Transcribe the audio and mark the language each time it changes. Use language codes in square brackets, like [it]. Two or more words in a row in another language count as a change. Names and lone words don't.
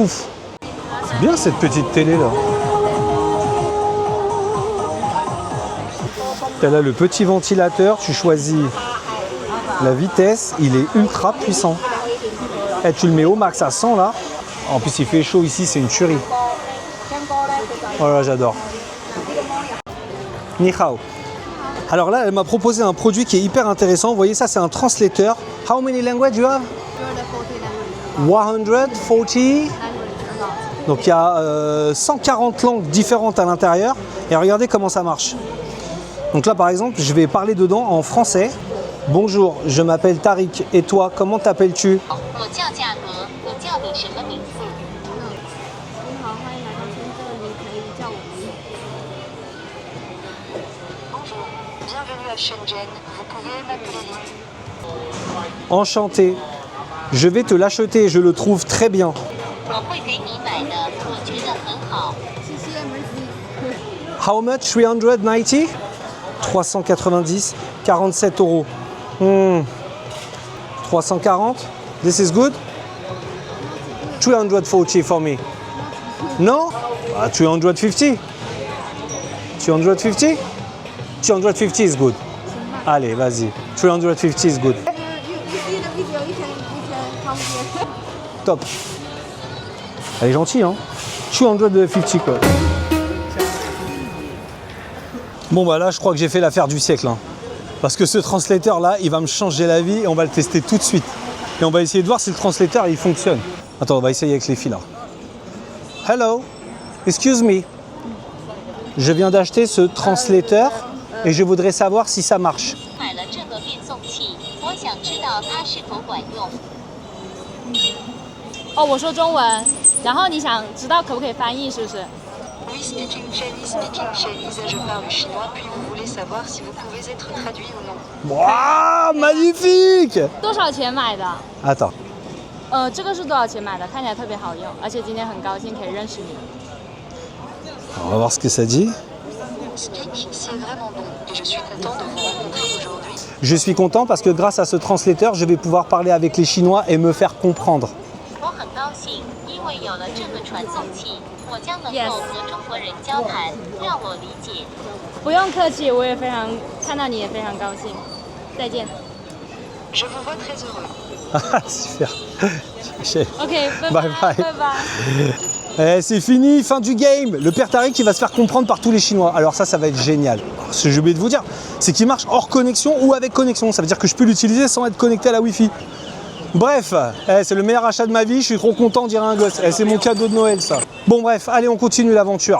[fr] C'est bien cette petite télé là. Tu as là le petit ventilateur, tu choisis la vitesse, il est ultra puissant. Et tu le mets au max à 100 là. En plus il fait chaud ici, c'est une tuerie. Voilà, j'adore. [zh] 你好. [fr] Alors là, elle m'a proposé un produit qui est hyper intéressant. Vous voyez ça, c'est un translateur. [en] How many languages you have? 140. [fr] Donc il y a 140 langues différentes à l'intérieur. Et regardez comment ça marche. Donc là, par exemple, je vais parler dedans en français. Bonjour, je m'appelle Tariq. Et toi, comment t'appelles-tu? Bienvenue à Shenzhen, vous pouvez m'appeler. Enchanté. Je vais te l'acheter, je le trouve très bien. [en] How much? [fr] 390? 390, 47 euros. [en] 340? This is good? 340 for me. No? 350. 250? 250 is good. [fr] Allez, vas-y. [en] 350 is good. Top. [fr] Elle est gentille, hein? 250 quoi. Bon bah là, je crois que j'ai fait l'affaire du siècle. Hein. Parce que ce translateur là, il va me changer la vie et on va le tester tout de suite. Et on va essayer de voir si le translateur il fonctionne. Attends, on va essayer avec les filles là. [en] Hello, excuse me. [fr] Je viens d'acheter ce translateur et je voudrais savoir si ça marche. [zh] Oh, 我说中文，然后你想知道可不可以翻译，是不是？ [fr] Oui, [en] speaking Chinese, [fr] je parle chinois, puis vous voulez savoir si vous pouvez être traduit ou non. Waouh, magnifique! [zh] 多少钱买的？ [fr] Attends. [zh] 这个是多少钱买的？看起来特别好用，而且今天很高兴可以认识你。 [fr] On va voir ce que ça dit. Speak, c'est vraiment bon, et je suis content de vous rencontrer aujourd'hui. Je suis content parce que grâce à ce translateur, je vais pouvoir parler avec les Chinois et me faire comprendre. [zh] 我很高兴，因为有了这个传送器，我将能够和中国人交谈，让我理解。不用客气，我也非常看到你也非常高兴。再见。 [fr] Je vous vois très heureux. Ah, super. [zh] OK， 拜 [en] Bye [zh] 拜 [en] bye. [zh] 拜拜。 [fr] Eh, c'est fini, fin du game. Le père Tariq qui va se faire comprendre par tous les Chinois. Alors ça va être génial. Ce que j'ai oublié de vous dire, c'est qu'il marche hors connexion ou avec connexion. Ça veut dire que je peux l'utiliser sans être connecté à la Wi-Fi. Bref, c'est le meilleur achat de ma vie. Je suis trop content, dirait un gosse. C'est mon cadeau de Noël, ça. Bon bref, allez, on continue l'aventure.